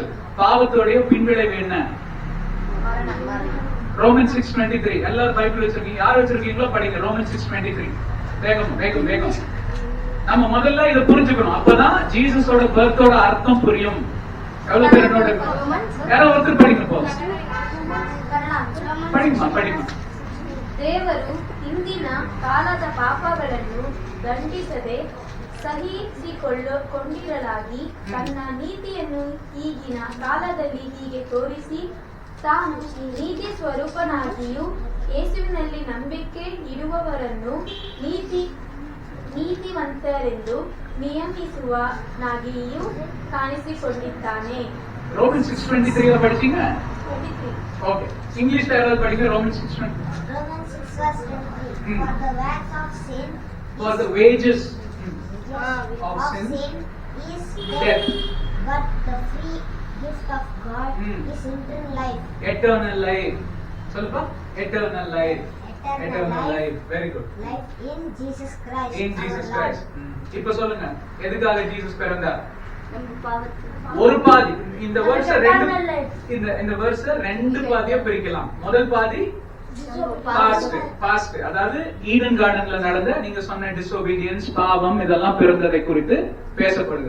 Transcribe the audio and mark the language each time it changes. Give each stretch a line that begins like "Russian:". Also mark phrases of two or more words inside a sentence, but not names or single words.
Tamil: பாவத்தோடைய பின்விளைவு என்ன? ரோமன் 6:23. எல்லாரும் பைபிள் வச்சிருக்கீங்க, யார் வச்சிருக்கீங்களோ படிங்க. ரோமன் 6:23. வேகம். நம்ம முதல்ல இதை புரிஞ்சுக்கணும், அப்பதான் ஜீசஸோட பர்த்தோட அர்த்தம் புரியும். எவ்வளவு பேர் என்னோட யாரோ ஒருத்தர் படிங்க போதும். படிமா.
Kannada: ದೇವರು ಇಂದಿನ ಕಾಲದ ಪಾಪಗಳನ್ನು ದಂಡಿಸದೆ ಸಹಿಸಿಕೊಂಡಿರಲಾಗಿ ತನ್ನ ನೀತಿಯನ್ನು ಈಗಿನ ಕಾಲದಲ್ಲಿ ಹೀಗೆ ತೋರಿಸಿ ತಾನು ನೀತಿ ಸ್ವರೂಪನಾಗಿಯೂ ಯೇಸುವಿನಲ್ಲಿ ನಂಬಿಕೆ ಇಡುವವರನ್ನು ನೀತಿವಂತರೆಂದು ನಿಯಮಿಸುವನಾಗಿಯೂ ಕಾಣಿಸಿಕೊಂಡಿದ್ದಾನೆ.
Tamil: ரோமன் 6:23 படிச்சீங்க? 23. ஓகே, இங்கிலீஷ்ல யாராவது படிங்க. ரோமன் 6:23.
English: Romans 6:23. For the wages of sin, for the wages of sin is death, but the free gift of God is eternal life. Eternal life. சொல்லுப்பா. Eternal life. Very good. Life in Jesus Christ. In Jesus Christ.
Tamil: இப்போ சொல்லுங்க, எதுக்காக ஜீசஸ் பிறந்தார்? ஒரு பாதி. இந்த வெர்ஸ் ரெண்டு பாதியா பிரிக்கலாம். முதல் பாதி பாஸ்ட், அதாவது ஈடன் கார்டன்ல நடந்த நீங்க சொன்ன டிஸ்ஓபீடியன்ஸ், பாவம், இதெல்லாம் பிறந்ததை குறித்து பேசப்படுது.